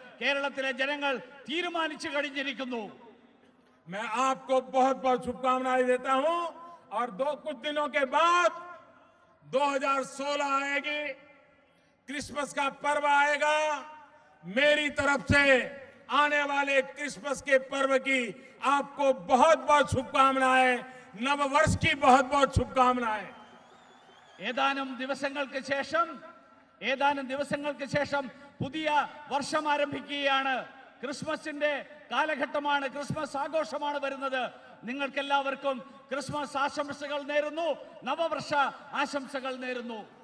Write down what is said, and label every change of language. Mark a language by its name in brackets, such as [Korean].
[Malayalam] കേരളത്തിലെ ജനങ്ങൾ തീരുമാനിച്ചു കഴിഞ്ഞിരിക്കുന്നു. [Hindi] मैं आपको बहुत बहुत शुभकामनाएं देता हूं और कुछ दिनों के बाद 2016 आएगी, क्रिसमस का पर्व आएगा. मेरी तरफ से आने वाले क्रिसमस के पर्व की आपको बहुत बहुत शुभकामनाएं, नववर्ष की बहुत बहुत शुभकामनाएं. [Malayalam] ഏതാനും ദിവസങ്ങൾക്ക് ശേഷം പുതിയ വർഷം ആരംഭിക്കുകയാണ്. ക്രിസ്മസിന്റെ കാലഘട്ടമാണ്, ക്രിസ്മസ് ആഘോഷമാണ് വരുന്നത്. നിങ്ങൾക്കെല്ലാവർക്കും ക്രിസ്മസ് ആശംസകൾ നേരുന്നു, നവവർഷ ആശംസകൾ നേരുന്നു.